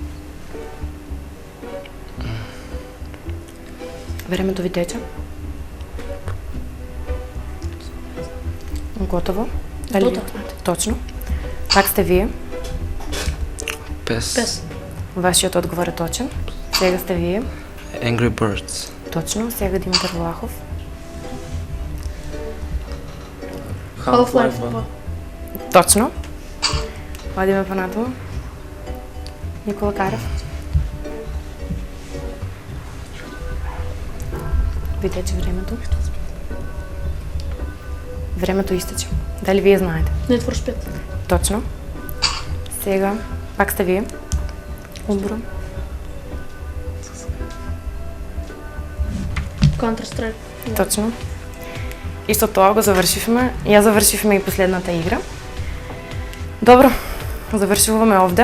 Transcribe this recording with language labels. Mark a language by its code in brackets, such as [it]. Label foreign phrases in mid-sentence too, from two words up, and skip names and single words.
[mk] Времето ви тече. Готово. Дали Дота. Точно. Как сте вие? PES. Пес. Вашиот одговор е точен. Сега сте вие. Angry Birds. Точно. Сега Димитар Влахов. Half-Life 2. Точно. Одиме понатаму. Никола Карев. Ви тече времето. Времето изтече. Дали вие знаете? Need for Speed. Точно. Сега, пак сте вие. Умбро. Counter-Strike. Точно. И со тоа го завршивме. Ја завршивме и последната игра. Добро, завршуваме овде.